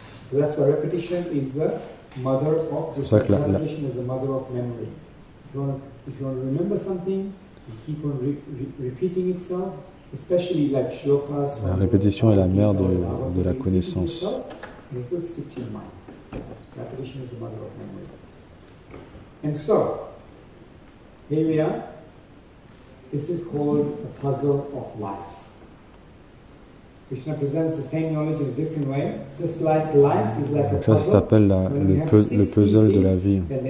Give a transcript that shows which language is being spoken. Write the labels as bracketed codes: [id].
[en] So that's why repetition is the mother of repetition is the mother of memory. If you want to remember something, you keep on repeating itself, especially like shlokas. [fr] La répétition est la mère de la connaissance. [en] And it will stick to your mind. Repetition is the mother of memory. And so, here we are. This is called the puzzle of life. Krishna presents the same knowledge in a different way, just like life is like a [fr] Donc ça [en] puzzle. [fr] s'appelle le puzzle de la vie.